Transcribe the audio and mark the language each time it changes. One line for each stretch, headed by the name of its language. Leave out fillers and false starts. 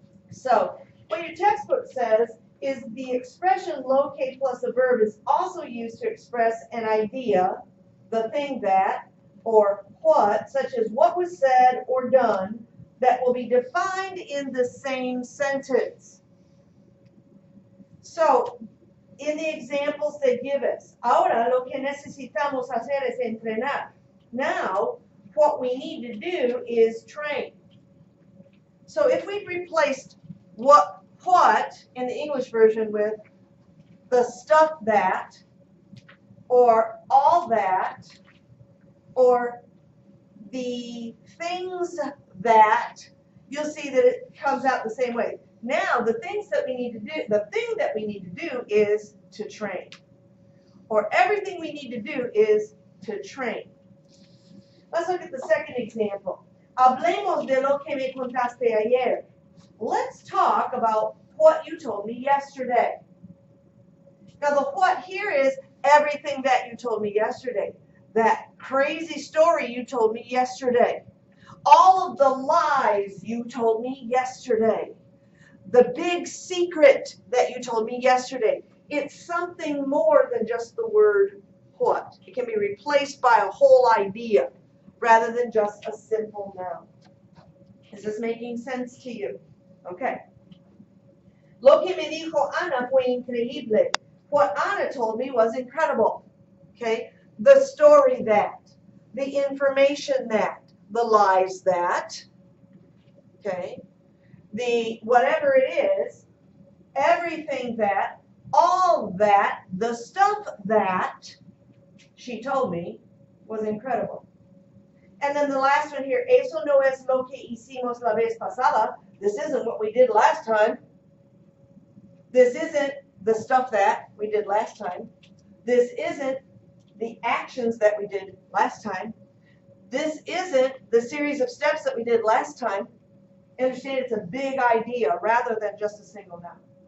English: So what your textbook says is the expression locate plus a verb is also used to express an idea, the thing that, or what, such as what was said or done, that will be defined in the same sentence. So, in the examples they give us,
Spanish: ahora lo que necesitamos hacer es entrenar.
English: Now, what we need to do is train. So if we replaced what in the English version with the stuff that, or all that, or the things that, you'll see that it comes out the same way. Now, the thing that we need to do is to train. or everything we need to do is to train. Let's look at the second example.
Spanish: Hablemos de lo que me contaste ayer.
English: Let's talk about what you told me yesterday. Now the what here is everything that you told me yesterday. That crazy story you told me yesterday. All of the lies you told me yesterday. The big secret that you told me yesterday. It's something more than just the word what. It can be replaced by a whole idea rather than just a simple noun. Is this making sense to you? Okay.
Spanish: Lo que me dijo Ana fue increíble.
English: What Ana told me was incredible. Okay. The story that, the information that, the lies that, okay, the whatever it is, everything that, all that, the stuff that she told me was incredible. And then the last one here,
Spanish: eso no es lo que hicimos la vez pasada.
English: This isn't what we did last time. This isn't the stuff that we did last time. This isn't the actions that we did last time. This isn't the series of steps that we did last time. Understand, it's a big idea rather than just a single noun.